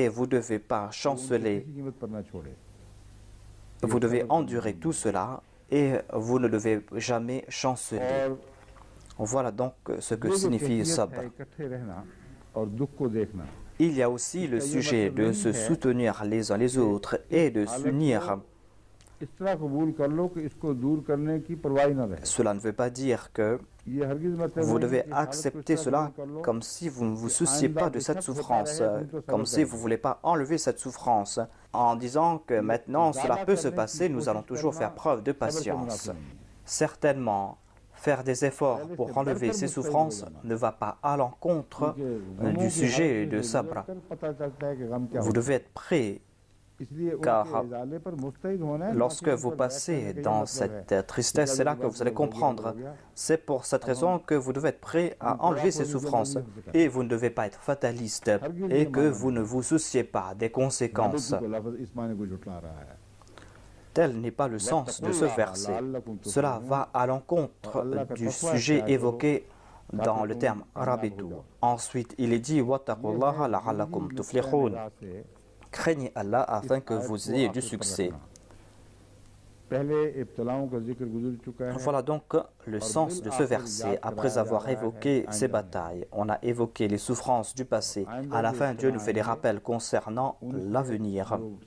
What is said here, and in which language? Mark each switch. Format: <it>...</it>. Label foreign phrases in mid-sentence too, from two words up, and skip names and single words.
<fr>Et vous ne devez pas chanceler.</fr> <ur>کسی قیمت پر نہ چھوڑے</ur> <fr>Vous devez endurer tout cela et vous ne devez jamais chanceler.</fr> <ur>और</ur> <fr>Voilà donc ce que</fr> <ur>जो</ur> <fr>signifie</fr> <ur>कैफियत</ur> <fr>sabr.</fr> <ur>ہے اکٹھے رہنا اور دکھ کو دیکھنا</ur> <fr>Il y a aussi le sujet de se soutenir les uns les autres et de s'unir.</fr> <ur>اس طرح قبول کر لو کہ اسکو دور کرنے کی پرواہ ہی نہ رہے</ur> <fr>Cela ne veut pas dire que</fr> <ur>یہ ہرگز مطلب</ur> <fr>vous</fr> <ur>नहीं</ur> <fr>devez</fr> <ur>کہ حالت کو</ur> <fr>accepter</fr> <ur>اس طرح</ur> <fr>cela</fr> <ur>دور کر لو</ur> <fr>comme si vous ne vous souciez pas de cette souffrance, comme si vous ne voulez pas enlever cette souffrance, en disant que maintenant cela peut se passer, nous allons toujours faire preuve de patience. Certainement, faire des efforts pour enlever ces souffrances ne va pas à l'encontre du sujet de sabr.</fr> <ur>پتا چلتا ہے کہ غم کیا</ur> <fr>Vous</fr> <ur>होता</ur> <fr>devez être prêt,</fr> <ur>ہے اسلیے</ur> <fr>car</fr> <ur>انکے ازالے پر مستعد ہونا ہے</ur> <fr>lorsque vous passez dans cette tristesse, c'est là que vous allez comprendre. C'est pour cette raison que vous devez être prêt à enlever ces souffrances. Et vous ne devez pas être fataliste et que vous ne vous souciez pas des conséquences.</fr> <ur>لفظ اس معنی کو جھٹلا رہا ہے</ur> <fr>Tel n'est pas le sens de ce verset. Cela va à l'encontre du sujet évoqué dans le terme rabitu. Ensuite, il est dit</fr> <ar>واتقوا الله لعلكم تفلحون.</ar> <fr>Craignez Allah afin que vous ayez du succès. Voilà donc le sens de ce verset. Après avoir évoqué ces batailles, on a évoqué les souffrances du passé. À la fin, Dieu nous fait des rappels concernant l'avenir.</fr>